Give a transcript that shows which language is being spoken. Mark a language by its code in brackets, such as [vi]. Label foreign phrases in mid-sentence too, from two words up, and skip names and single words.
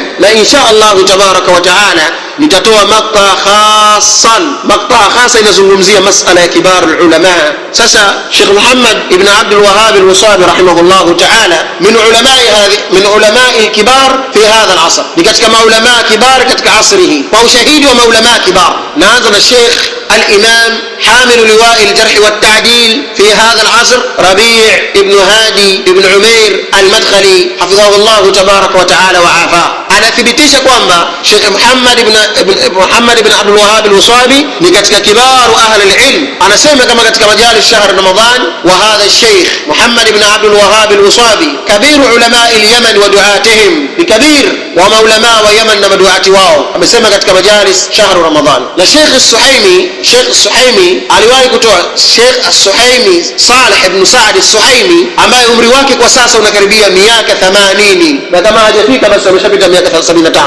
[sw] Na [ar] إن شاء الله تبارك وتعالى [sw] nitatoa [ar] مقطع خاصة [sw] inazungumzia masala ya [ar] كبار العلماء. [sw] Sasa Sheikh Muhammad ibn Abdul Wahhab al-Wasabi [ar] رحمه الله تعالى من علماء الكبار في هذا العصر, [sw] ni katika maulama kibar katika asrihi, kwa ushahidi wa maulama kibar. Naanza na [ar] Sheikh الإمام حامل لواء الجرح والتعديل في هذا العصر ربيع ابن هادي ابن عمير المدخلي حفظه الله تبارك وتعالى وعافاه. أنا ثبتيش [sw] kwamba Sheikh Muhammad ibn Abdul Wahhab al-Wasabi ni katika [ar] كبار أهل العلم. [sw] Anasema kama katika [ar] مجالس شهر رمضان, وهذا الشيخ [sw] Muhammad ibn Abdul Wahhab al-Wasabi [ar] كبير علماء اليمن ودعاتهم, [sw] ni kabir wa maulama wa Yaman na maduati wao. Amesema katika [ar] مجالس شهر رمضان. [sw] Na Sheikh As-Suhaimi aliwahi kutoa, Sheikh As-Suhaimi Saleh ibn Saad As-Suhaimi ambaye umri wake kwa sasa unakaribia miaka 80, na kama hajafika basi ameshapita miaka 75.